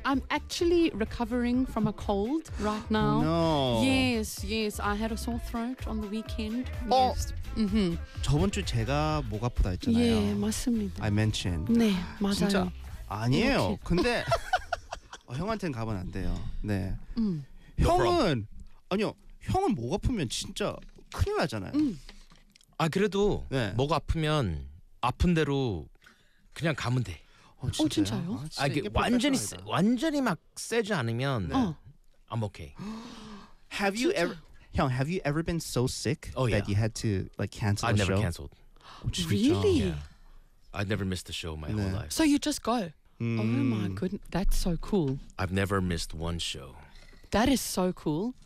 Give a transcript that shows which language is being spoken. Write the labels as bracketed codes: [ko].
[en] I'm actually recovering from a cold right now. No. Yes, yes. I had a sore throat on the weekend. Oh. Yes. Mm-hmm. [ko] 저번 주 제가 목 아프다 했잖아요. 예, 맞습니다. [en] I mentioned. [ko] 네, 맞아요. 진짜 아니에요. 이렇게. 근데 형한테는 가면 안 돼요. 네. 형은 [en] no [ko] 아니요. 형은 목 아프면 진짜 큰일 나잖아요. 아 그래도 네. 목 아프면 아픈 대로 그냥 가면 돼. 진짜요? 어 진짜요? 아 이게 완전히 세, 완전히 막 세지 않으면 네. [en] I'm okay. Have you [ko] 진짜? [en] ever [ko] 형 [en] Have you ever been so sick oh, yeah. that you had to like cancel I've a show? I never canceled. Oh, really? Yeah. I never missed a show my [ko] 네. [en] whole life. So you just go? Mm. Oh my goodness, that's so cool. I've never missed one show. That is so cool.